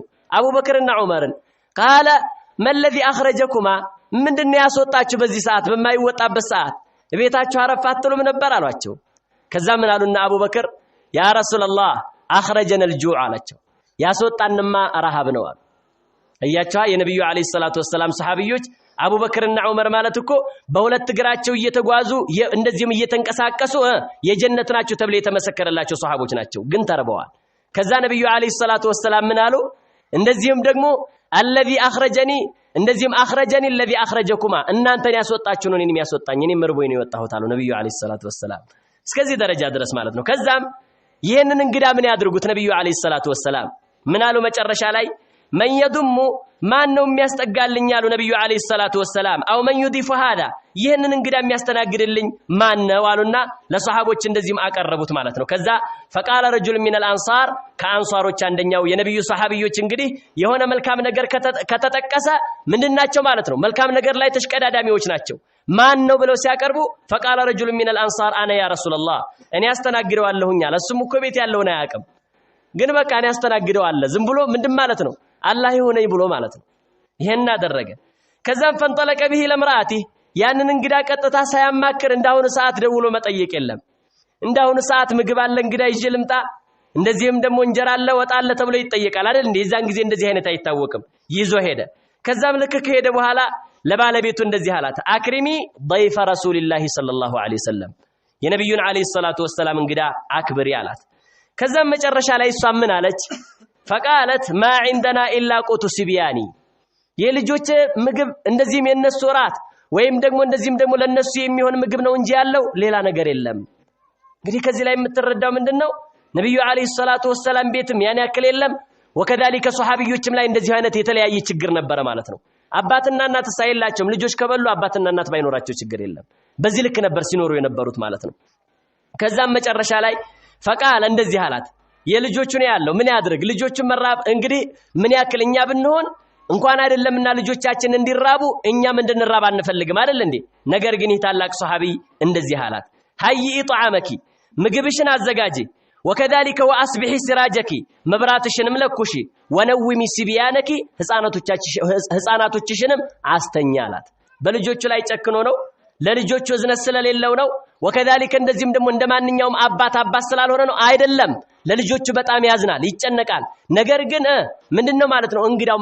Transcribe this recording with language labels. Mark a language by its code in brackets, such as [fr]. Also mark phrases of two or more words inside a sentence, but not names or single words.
[am] አቡበክርና ዑመርን። [ar] قال ما الذي [am] አخرجكما ምንድነው ያስወጣችሁ በዚህ ሰዓት በማይወጣበት ሰዓት ቤታችሁ አረፋትሉም ነበር አሏቸው። ከዛ ምን አሉና አቡበክር [ar] يا رسول الله أخرجنا الجوع [am] አላቸው። ያስወጣንማ ረሃብ ነው አሉ። አያችሁ የነብዩ [ar] عليه الصلاة والسلام [am] ሱሐቢዮች አቡበክርና ዑመር ማለት እኮ በሁለት እግራቸው እየተጓዙ እንደዚህም እየተንቀሳቀሱ የጀነት ናቸው ተብሎ የተመሰከረላቸው ሱሐቦች ናቸው። ግን ተርበዋል። ከዛ ነብዩ [ar] عليه الصلاة والسلام [am] ምን አሉ? እንደዚህም ደግሞ [ar] الذي اخرجني [am] እንደዚህም [ar] اخرجني الذي اخرجكما [am] እናንተን ያስወጣችሁ ነው እኔንም ያስወጣኝ እኔም መርቦኝ ነው የወጣሁት አሉ ነብዩ [ar] عليه الصلاة والسلام። [am] እስከዚህ ደረጃ ድረስ ማለት ነው። ከዛም ይሄንን እንግዳ ምን ያድርጉት ነብዩ [ar] عليه الصلاة والسلام [am] ምን አሉ መጨረሻ ላይ? [ar] من يضم [am] ማን ነው የሚያስጠጋልኝ ያሉ ነብዩ [ar] عليه الصلاة والسلام [am] አው [ar] من يضيف هذا [am] ይሄንን እንግዳ የሚያስተናግድልኝ ማን ነው አሉና ለሷሃቦች እንደዚህም አቀረቡት ማለት ነው ከዛ [ar] فقال رجل من الانصار [am] ከአንሷሮች አንደኛው የነብዩ ሷሃቢዎች እንግዲህ የሆነ መልካም ነገር ከተጠቀሰ ምንድናቸው ማለት ነው መልካም ነገር ላይ ተሽቀዳዳሚዎች ናቸው ማን ነው ብለው ሲያቀርቡ [ar] فقال رجل من الانصار انا يا رسول الله [am] እኔ አስተናግደዋለሁኝ አለ እሱም እኮ ቤት ያለውን አያውቅም ግን በቃ እኔ አስተናግደዋለሁ ዝም ብሎ ምንድን ማለት ነው አላህ ይሁነኝ ብሎ ማለት ነው ይሄን አደረገ ከዛም [ar] فانطلق به لامرأته [am] ያንን እንግዳ ቀጥታ ሳያማክር እንዳሁን ሰዓት ደውሎ መጠየቅ የለም እንዳሁን ሰዓት ምግብ አለ እንግዳ ይዤ ልምጣ እንደዚህም ደግሞ እንጀራ አለ ወጣ አለ ተብሎ ይጠየቃል አይደል እንዴ የዛን ጊዜ እንደዚህ አይነት አይታወቅም ይዞ ሄደ ከዛም ልክ ከሄደ በኋላ ለባለቤቱ እንደዚህ አላት አክሪሚ [ar] ضيف رسول الله صلى الله عليه وسلم [am] የነብዩን [ar] عليه الصلاة والسلام [am] እንግዳ አክብሪ አላት ከዛም መጨረሻ ላይ እሷ ምን አለች [ar] فقالت ما عندنا الا قوت سبياني [am] የልጆች ምግብ እንደዚህም የነሱ ራት ወይም ደግሞ እንደዚህም ደግሞ ለነሱ የሚሆን ምግብ ነው እንጂ ያለው ሌላ ነገር የለም እንግዲህ ከዚህ ላይ የምትረዳው ምንድነው ነብዩ [ar] عليه الصلاة والسلام [am] ቤትም ያን ያክል የለም ወከዳሊከ ሱሐቢዮችም ላይ እንደዚህ አይነት የተለያየ ችግር ነበር ማለት ነው አባትና እናት ሳይላቸውም ልጆች ከበሉ አባትና እናት ባይኖራቸው ችግር የለም በዚህ ልክ ነበር ሲኖሩ የነበሩት ማለት ነው ከዛም መጨረሻ ላይ فقال እንደዚህ አላት የልጆቹን ያለው ምን ያድርግ ልጆቹን መራብ እንግዲህ ምን ያክል እኛ ብንሆን እንኳን አይደለምና ልጆቻችን እንዲራቡ እኛም እንድንራብ አንፈልግም አይደል እንዴ ነገር ግን ይታላቅ ሱሐቢ እንደዚህ አላት [ar] هيئي طعامك [am] ምግብሽን አዘጋጂ [ar] وكذلك واصبحي سراجك [am] መብራትሽንም ለኩሺ [ar] ونومي صبيانك [am] ህፃናቶችሽንም አስተኛላት በልጆቹ ላይ ጨክኖ ነው ለልጆቹ እዝነት ስለሌለው ነው وكذلك እንደዚህም ደግሞ እንደማንኛውም አባት ስላልሆነ ነው አይደለም ለልጆቹ በጣም ያዝናል ይጨነቃል ነገር ግን ምንድነው ማለት ነው እንግዳው